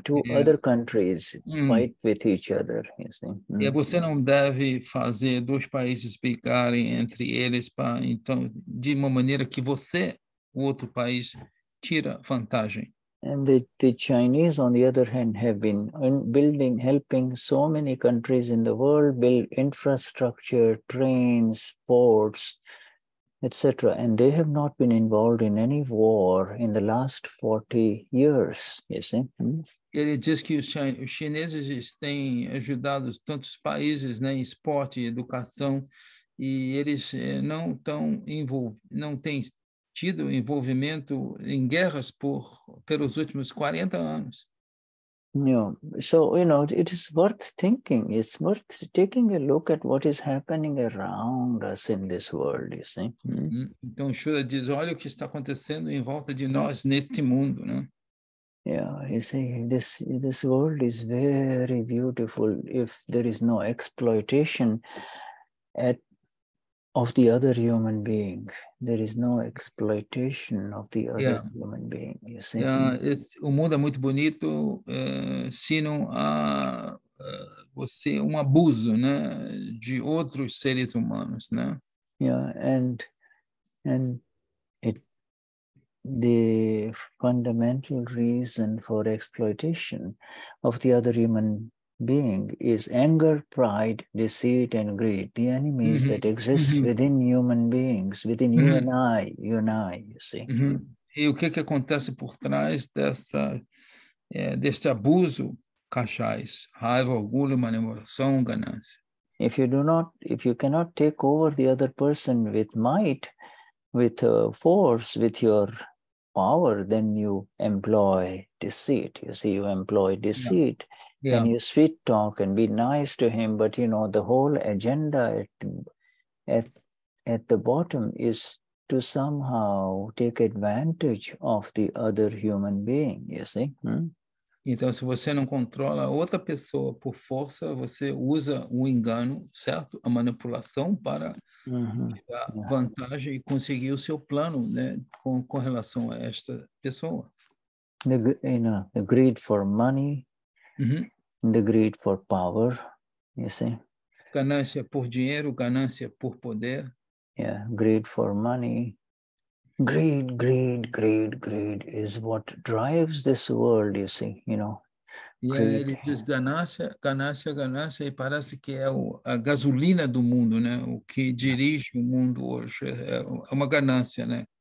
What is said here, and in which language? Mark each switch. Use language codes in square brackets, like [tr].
[en] Two other countries fight with each other, you see. [pt] E você não deve fazer dois países brigarem entre eles então, de uma maneira que você, o outro país, tira vantagem. [en] And the Chinese, on the other hand, have been helping so many countries in the world build infrastructure, trains, ports, etc. And they have not been involved in any war in the last 40 years, you see. [pt] Ele diz que os chineses têm ajudado tantos países, né, em esporte e educação, e eles não têm tido envolvimento em guerras pelos últimos 40 anos. [en] Yeah. So, it is worth thinking. It's worth taking a look at what is happening around us in this world, you see. [pt] Então, Shuddha diz, olha o que está acontecendo em volta de nós neste mundo, né? [en] Yeah, you see, this world is very beautiful if there is no exploitation of the other human being. There is no exploitation of the other human being, you see. [pt] O mundo é muito bonito se não há um abuso, né, de outros seres humanos, né? [en] Yeah, and the fundamental reason for exploitation of the other human being is anger, pride, deceit, and greed. The enemies that exist within human beings, within you and I, you see. [pt] E o que acontece por trás deste abuso? Kashayas, raiva, orgulho, manipulação, ganância. [en] If you cannot take over the other person with might, with force, with your power, then you employ deceit. You see, you employ deceit, and you sweet talk and be nice to him. But the whole agenda at the bottom is to somehow take advantage of the other human being. You see. [pt] Então, se você não controla outra pessoa por força, você usa o engano, certo? A manipulação para dar vantagem e conseguir o seu plano, né, com relação a esta pessoa. [en] The greed for money, the greed for power, you see. [pt] Ganância por dinheiro, ganância por poder. [en] Yeah, greed for money. Greed is what drives this world, you see, [pt] E ele diz ganância, e parece que é a gasolina do mundo, né? O que dirige o mundo hoje é uma ganância, né?